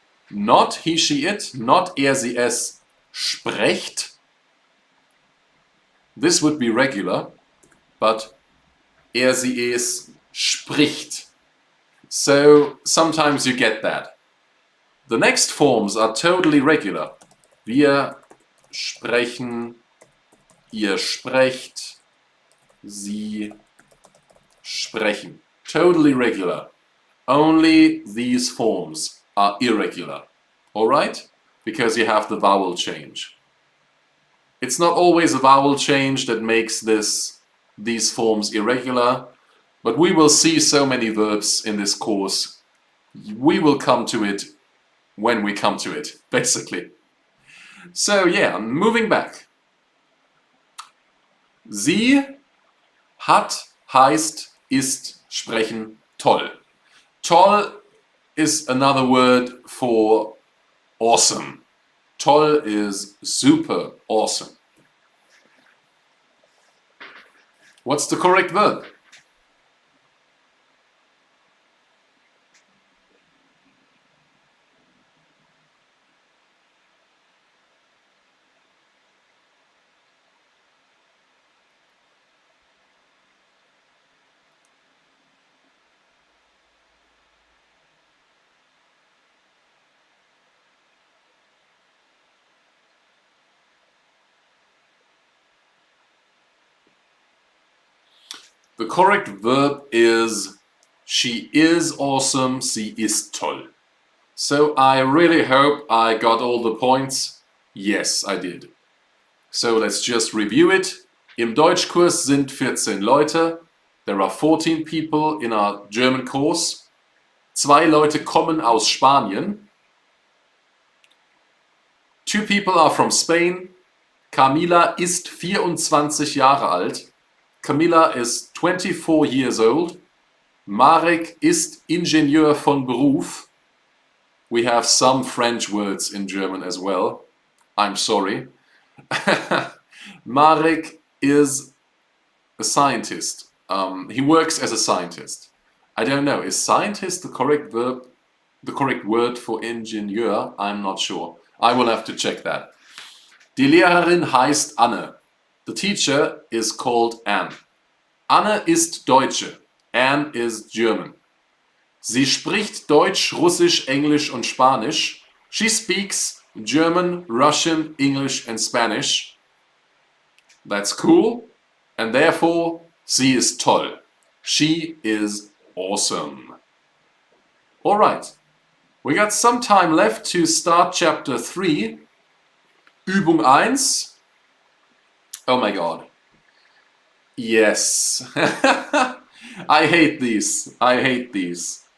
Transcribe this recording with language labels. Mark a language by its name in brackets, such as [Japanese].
[English] Not he, she, it, not [German] er, sie, es, sprecht. [English] This would be regular, but [German] er, sie, es, spricht. [English] So sometimes you get that. The next forms are totally regular. [German] Wir sprechen, ihr sprecht, sie sprechen. [English] Totally regular. Only these forms are irregular. Alright? Because you have the vowel change. It's not always a vowel change that makes these forms irregular, but we will see so many verbs in this course. We will come to it when we come to it, basically. So yeah, moving back. [German] Sie hat, heißt, ist, sprechen, toll. [English] Toll is another word for awesome. Toll is super awesome. What's the correct verb? The correct verb is she is awesome, [German] sie ist toll. [English] So I really hope I got all the points. Yes, I did. So let's just review it. [German] Im Deutschkurs sind 14 Leute. [English] There are 14 people in our German course. [German] 2 Leute kommen aus Spanien. [English] 2 people are from Spain. [German] Camila ist 24 Jahre alt. [English] Camilla is 24 years old. [German] Marek ist Ingenieur von Beruf. [English] We have some French words in German as well. I'm sorry. Marek is a scientist. He works as a scientist. I don't know, is scientist the correct verb, the correct word for Ingenieur? I'm not sure. I will have to check that. [German] Die Lehrerin heißt Anne. [English] The teacher is called Anne. [German] Anne ist Deutsche. [English] Anne is German. [German] Sie spricht Deutsch, Russisch, Englisch und Spanisch. [English] She speaks German, Russian, English and Spanish. That's cool. And therefore, [German] sie ist toll. [English] She is awesome. All right. We got some time left to start chapter 3. Übung 1. Oh my god. Yes. I hate these. I hate these.